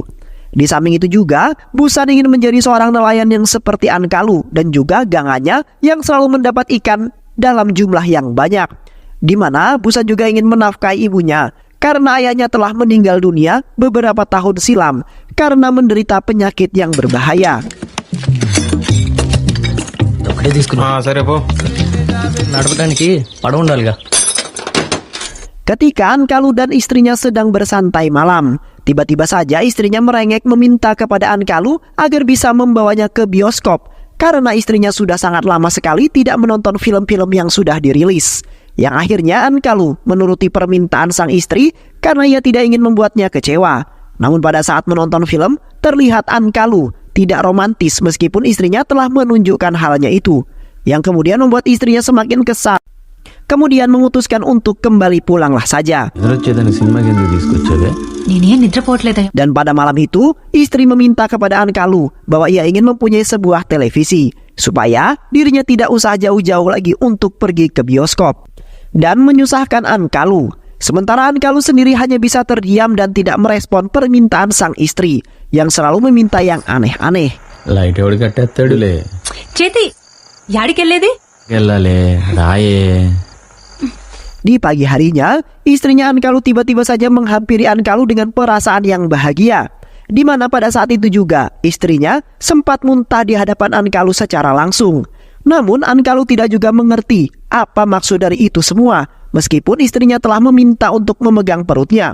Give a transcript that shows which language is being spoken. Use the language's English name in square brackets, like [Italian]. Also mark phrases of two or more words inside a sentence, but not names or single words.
[Indonesian] Di samping itu juga, Busan ingin menjadi seorang nelayan yang seperti Ankalu dan juga Ganganya yang selalu mendapat ikan dalam jumlah yang banyak. Di mana Busan juga ingin menafkahi ibunya karena ayahnya telah meninggal dunia beberapa tahun silam karena menderita penyakit yang berbahaya. [Telugu] సరే పో నడపడానికి పడవ ఉండాలిగా. [Indonesian] Ketika Ankalu dan istrinya sedang bersantai malam, tiba-tiba saja istrinya merengek meminta kepada Ankalu agar bisa membawanya ke bioskop karena istrinya sudah sangat lama sekali tidak menonton film-film yang sudah dirilis. Yang akhirnya Ankalu menuruti permintaan sang istri karena ia tidak ingin membuatnya kecewa. Namun pada saat menonton film, terlihat Ankalu tidak romantis meskipun istrinya telah menunjukkan halnya itu, yang kemudian membuat istrinya semakin kesal. Kemudian memutuskan untuk kembali pulanglah saja. [Telugu] నిద్రొచ్చేదాన్ని సినిమాకి ఎందుకు తీసుకొచ్చావే నేనేం నిద్రపోవట్లేదు. [Indonesian] Dan pada malam itu, istri meminta kepada Ankalu bahwa ia ingin mempunyai sebuah televisi, supaya dirinya tidak usah jauh-jauh lagi untuk pergi ke bioskop. Dan menyusahkan Ankalu. Sementara Ankalu sendiri hanya bisa terdiam dan tidak merespon permintaan sang istri, yang selalu meminta yang aneh-aneh. [Telugu] లైట్ ఎవడు కట్టేస్తాడులే చేతి యాడికెళ్ళేది? వెళ్ళాలే రాయే [Indonesian] Di pagi harinya, istrinya Ankalu tiba-tiba saja menghampiri Ankalu dengan perasaan yang bahagia. Di mana pada saat itu juga, istrinya sempat muntah di hadapan Ankalu secara langsung. Namun Ankalu tidak juga mengerti apa maksud dari itu semua, meskipun istrinya telah meminta untuk memegang perutnya.